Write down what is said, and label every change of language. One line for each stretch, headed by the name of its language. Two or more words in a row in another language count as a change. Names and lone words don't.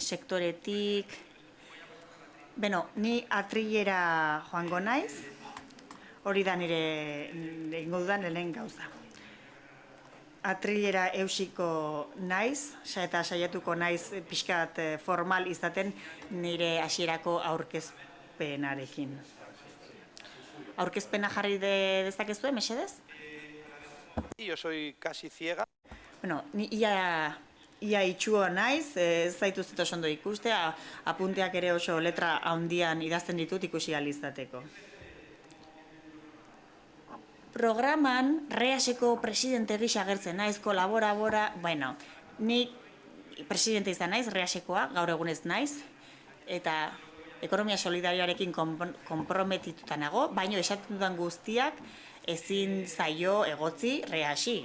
Basque: sektoretik, ni atrilera joango naiz, hori da nire egingo dudan lehen gauza. Atrilera eusiko naiz, eta saiatuko naiz pixkat formal izaten nire hasierako aurkezpenarekin. Aurkezpena jarri dezakezue, mesedez?
Spanish: Yo soy casi ciega.
Basque: Ni ia itxua naiz, ez zaituzet oso ondo ikuste, apunteak ere oso letra handian idazten ditut ikusi ahal izateko. Programan, Reaseko presidente gisa agertzen naiz, kolaborabora, bueno, nik presidente izan naiz, Reasekoa, gaur egunez naiz, eta ekonomia solidarioarekin konprometituta nago, baino esaten dudan guztiak ezin zaio egotzi Reasi.